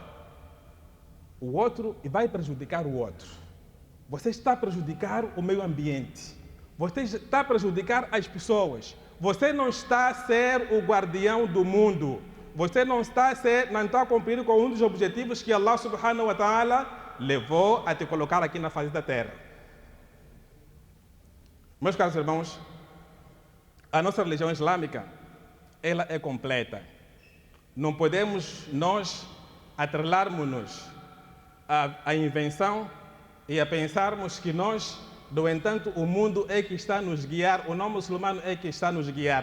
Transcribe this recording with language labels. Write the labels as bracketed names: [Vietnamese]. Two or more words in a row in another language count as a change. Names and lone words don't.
[Portuguese] O outro e vai prejudicar o outro. Você está a prejudicar o meio ambiente. Você está a prejudicar as pessoas. Você não está a ser o guardião do mundo. Você não está a cumprir com um dos objetivos que Allah [Arabic] سبحانه وتعالى [Portuguese] levou a te colocar aqui na face da terra. Meus caros irmãos, a nossa religião islâmica, ela é completa. Não podemos nós atrelarmos-nos à invenção e a pensarmos que nós, no entanto, o mundo é que está a nos guiar, o não muçulmano é que está a nos guiar.